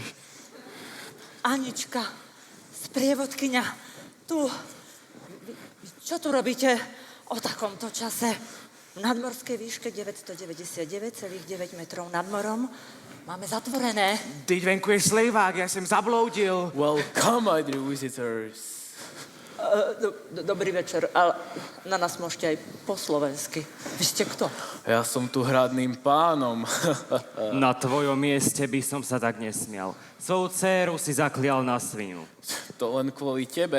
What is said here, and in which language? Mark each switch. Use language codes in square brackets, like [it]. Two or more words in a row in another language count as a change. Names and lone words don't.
[sk] Anička, sprievodkyňa, tu. Čo tu robíte o takomto čase? V nadmorskej výške 999,9 metrov nad morom máme zatvorené. [cs] Teď venku je slejvák, [sk] ja som [cs] zabloudil. [en] Welcome, my dear visitors. [sk] Dobrý večer, ale na nás môžete aj po slovensky. Vy ste kto? Ja som tu hradným pánom. Na tvojom mieste by som sa tak nesmial. Svoju dcéru si zaklial na svinu. To len kvôli tebe.